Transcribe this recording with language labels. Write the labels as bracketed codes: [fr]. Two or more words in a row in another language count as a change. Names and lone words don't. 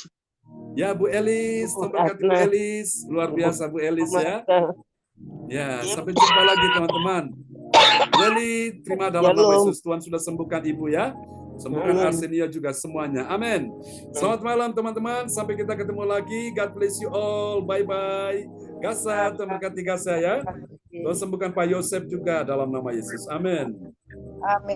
[id] Ya, Bu Elis, Tuhan berkati Bu Elis. Luar biasa Bu Elis ya. Ya, sampai jumpa lagi teman-teman. Bu Eli, terima dalam nama Yesus. Tuhan sudah sembuhkan Ibu ya. Sembuhkan Arsenia juga semuanya. Amin. Selamat malam teman-teman. Sampai kita ketemu lagi. [en] God bless you all. Bye-bye. [id] Gasa, Tuhan berkati Gasa ya. Tuhan sembuhkan Pak Yosef juga dalam nama Yesus. Amin. Amin.